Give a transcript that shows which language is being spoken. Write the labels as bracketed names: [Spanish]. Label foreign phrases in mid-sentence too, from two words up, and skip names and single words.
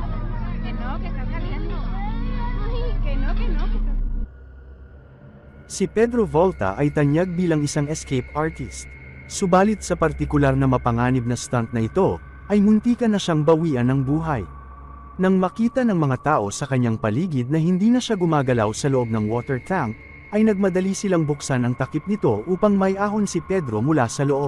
[Spanish] Que está saliendo. Ay, que no. [Filipino] Si Pedro Volta ay tanyag bilang isang [English] escape artist. [Filipino] Subalit sa partikular na mapanganib na stunt na ito, ay muntikan na siyang bawian ng buhay. Nang makita ng mga tao sa kanyang paligid na hindi na siya gumagalaw sa loob ng water tank, ay nagmadali silang buksan ang takip nito upang maiahon si Pedro mula sa loob.